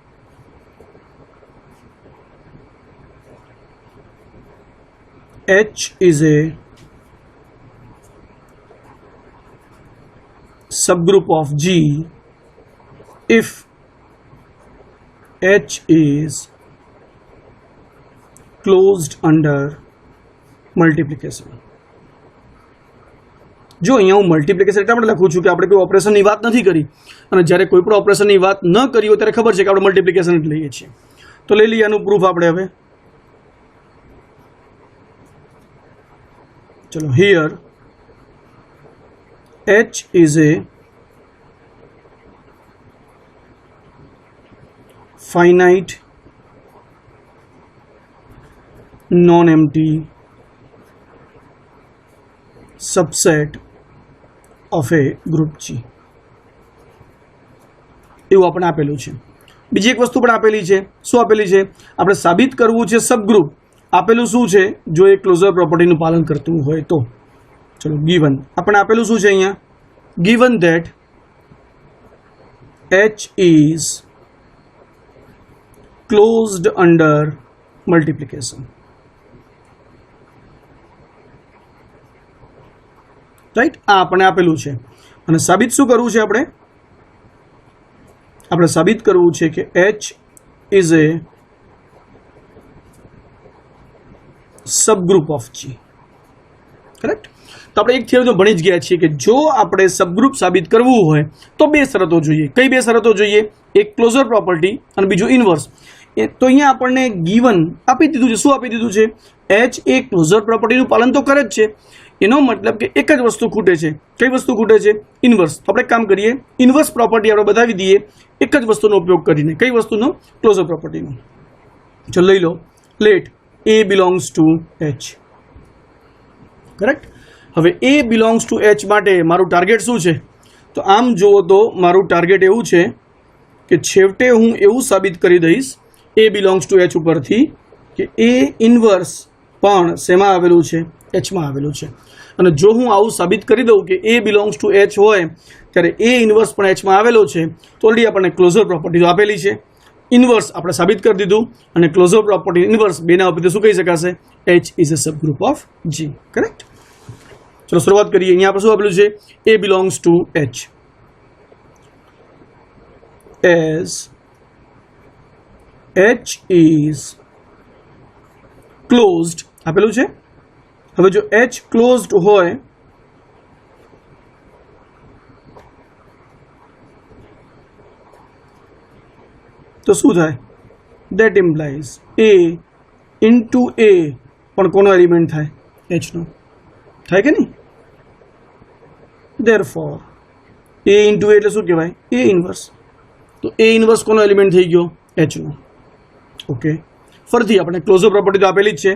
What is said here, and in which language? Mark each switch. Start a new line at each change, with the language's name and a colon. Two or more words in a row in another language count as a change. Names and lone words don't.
English: H is a subgroup of G if H is closed under multiplication.
Gujarati: જો અહીંયા હું મલ્ટિપ્લિકેશન એટલા માટે લખું છું કે આપણે કોઈ ઓપરેશનની વાત નથી કરી, અને જ્યારે કોઈ પણ ઓપરેશનની વાત ન કરી હોય ત્યારે ખબર છે કે આપણે મલ્ટિપ્લિકેશન જ લઈએ છીએ. તો લઈ લઈએ આનું પ્રૂફ આપણે હવે. ચલો,
English: here H is a finite non-empty subset of a group G.
Gujarati: એવું આપણે આપેલું છે. બીજી એક વસ્તુ પણ આપેલી છે. શું આપેલી છે? આપણે સાબિત કરવું છે સબગ્રુપ. આપેલું શું છે? જો એ ક્લોઝર પ્રોપર્ટીનું પાલન કરતું હોય તો. ચલો ગીવન આપણે આપેલું શું છે અહીંયા?
English: given that H is closed under multiplication.
Gujarati: રાઈટ, આ આપણે આપેલું છે. અને સાબિત શું કરવું છે? આપણે સાબિત કરવું છે કે
English: H is a subgroup of G.
Gujarati: કરેક્ટ? તો આપણે એક થિયરી તો ભણી જ ગયા છીએ કે જો આપણે સબગ્રુપ સાબિત કરવું હોય તો બે શરતો જોઈએ. કઈ બે શરતો જોઈએ? એક ક્લોઝર પ્રોપર્ટી અને બીજું ઇનવર્સ. તો અહીંયા આપણને ગીવન આપી દીધું છે. શું આપી દીધું છે? H એ ક્લોઝર પ્રોપર્ટીનું પાલન તો કરે જ છે. એનો મતલબ કે એક જ વસ્તુ ખૂટે છે. કઈ વસ્તુ ખૂટે છે? ઇનવર્સ. તો આપણે કામ કરીએ, ઇનવર્સ પ્રોપર્ટી આપણે બતાવી દઈએ એક જ વસ્તુનો ઉપયોગ કરીને. કઈ વસ્તુનો? ક્લોઝર પ્રોપર્ટીનો. ચલો લઈ લો,
English: let A belongs to H.
Gujarati: કરેક્ટ? હવે
English: A belongs to H
Gujarati: માટે મારું ટાર્ગેટ શું છે? તો આમ જુઓ તો મારું ટાર્ગેટ એવું છે કે છેવટે હું એવું સાબિત કરી દઈશ
English: A belongs to H
Gujarati: ઉપરથી કે A ઇનવર્સ પણ શેમાં આવેલું છે? Hમાં આવેલું છે. અને જો હું આવું સાબિત કરી દઉં કે
English: A belongs to H
Gujarati: હોય ત્યારે A ઇનવર્સ પણ Hમાં આવેલો છે તો ઓલરેડી આપણને ક્લોઝર પ્રોપર્ટી આપેલી છે. ઇનવર્સ આપણે સાબિત કરી દીધું અને ક્લોઝર પ્રોપર્ટી ઇનવર્સ બેના ઉપરથી શું કહી શકાશે?
English: H is a subgroup of G.
Gujarati: કરેક્ટ? ચલો શરૂઆત કરીએ. અહીંયા આપણે શું આપેલું છે?
English: A belongs to H as H is closed
Gujarati: આપેલું છે. હવે જો H ક્લોઝડ હોય તો શું થાય?
English: That implies A into A
Gujarati: પણ કોનો એલિમેન્ટ થાય? H નો. થાય કે નહીં?
English: Therefore A into A
Gujarati: એટલે શું કહેવાય? A ઇનવર્સ. તો A ઇનવર્સ કોનો એલિમેન્ટ થઈ ગયો? H નો. ઓકે, ફરીથી આપણે ક્લોઝર પ્રોપર્ટી તો આપેલી જ છે.